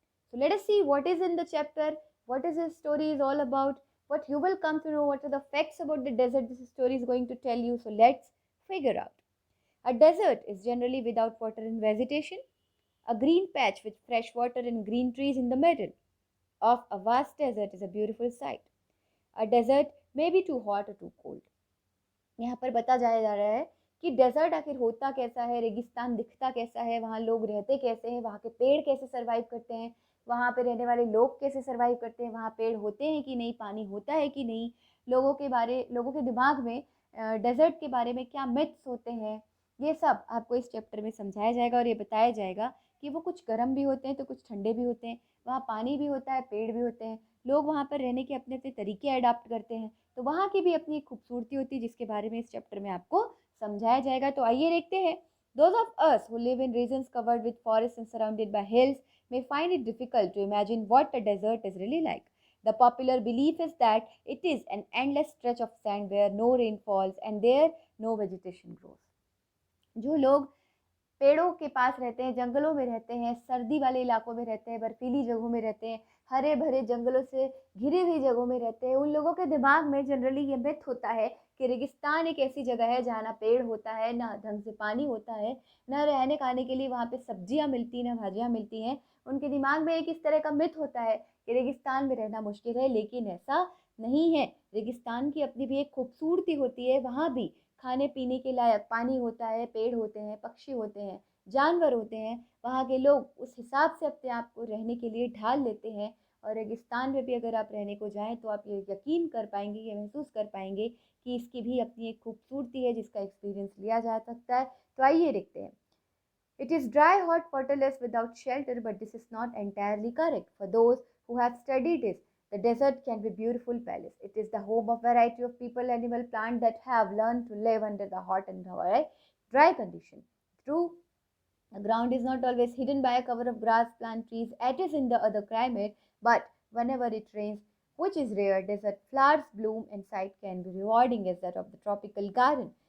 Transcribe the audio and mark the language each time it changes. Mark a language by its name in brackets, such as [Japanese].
[English] So let us see what is in the chapter, what is this story is all about, what you will come to know, what are the facts about the desert this story is going to tell you. So let's figure out. A desert is generally without water and vegetation, a green patch with fresh water and green trees in the middle of a vast desert is a beautiful sight. A desert may be too hot or too cold. [Hindi] यहाँ पर बता जाया जा रहा है कि desert आखिर होता कैसा है, रेगिस्तान दिखता कैसा है, वहाँ लोग रहते कैसे हैं, वहाँ के पेड़ कैसे सर्वाइव करते हैं, वहाँ पे रहने वाले लोग कैसे सर्वाइव करते हैं, वहाँ पेड़ होते हैं कि नहीं, पानी होता है कि नहीं, लोगों के दिमाग में डेजर्ट के बारे में क्या मिथ्स होते हैं, ये सब आपको इस चैप्टर में समझाया जाएगा और ये बताया जाएगा कि वो कुछ गर्म भी होते हैं तो कुछ ठंडे भी होते हैं, वहाँ पानी भी होता है, पेड़ भी होते हैं, लोग वहाँ पर रहने के अपने अपने तरीके अडाप्ट करते हैं, तो वहाँ की भी अपनी एक खूबसूरती होती है जिसके बारे में इस चैप्टर में आपको समझाया जाएगा। तो आइए देखते हैं। [English] Those of us who live in regions covered with forests and surrounded by hills may find it difficult to imagine what a desert is really like. The popular belief is that it is an endless stretch of sand where no rain falls and there no vegetation grows. [Hindi] जो लोग पेड़ों के पास रहते हैं, जंगलों में रहते हैं, सर्दी वाले इलाकों में रहते हैं, बर्फीली जगहों में रहते हैं, हरे भरे जंगलों से घिरी हुई जगहों में रहते हैं, उन लोगों के दिमाग में जनरली ये मिथ होता है कि रेगिस्तान एक ऐसी जगह है जहाँ ना पेड़ होता है, ना ढंग से पानी होता है, ना रहने खाने के लिए वहाँ पे सब्जियाँ मिलती, ना भाजियाँ मिलती हैं। उनके दिमाग में एक इस तरह का मिथ होता है कि रेगिस्तान में रहना मुश्किल है, लेकिन ऐसा नहीं है। रेगिस्तान की अपनी भी एक खूबसूरती होती है, वहाँ भी खाने पीने के लायक पानी होता है, पेड़ होते हैं, पक्षी होते हैं, जानवर होते हैं। वहाँ के लोग उस हिसाब से अपने आप को रहने के लिए ढाल लेते हैं और रेगिस्तान में भी अगर आप रहने को जाएं तो आप ये यकीन कर पाएंगे, ये महसूस कर पाएंगे कि इसकी भी अपनी एक खूबसूरती है जिसका एक्सपीरियंस लिया जा सकता है। तो आइए देखते हैं। [English] It is dry, hot, waterless, without shelter, but this is not entirely correct. For those who have studied it, the desert can be a beautiful palace. It is the home of a variety of people, animal, plant that have learned to live under the hot and dry condition. True, the ground is not always hidden by a cover of grass, plant, trees, as is in the other climate, but whenever it rains, which is rare, desert flowers bloom and sight can be rewarding as that of the tropical garden.